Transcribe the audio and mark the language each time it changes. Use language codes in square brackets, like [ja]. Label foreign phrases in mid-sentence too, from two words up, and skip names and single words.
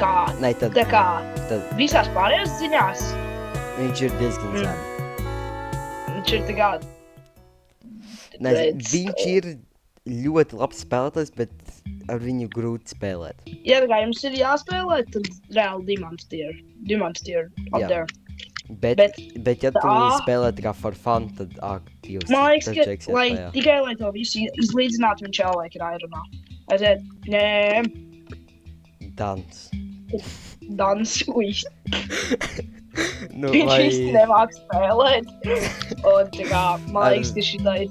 [lv] Visās pārējās ziņās viņš ir diezgan zem. viņš ir Viņš ir ļoti labs spēlētājs, bet ar viņu grūti spēlēt. Ja jums ir jāspēlē, tad reāli [en] Diamond tier up there. [lv] Bet ja tu spēlē tā kā [en] for fun, [lv] tad jūs Man liekas, ka tikai lai to visu izlīdzinātu, viņš jau laik ir Ironā. Aiziet, Dans, uj. Viņš īsti nemāk spēlēt. Un man liekas, ka šitā ir...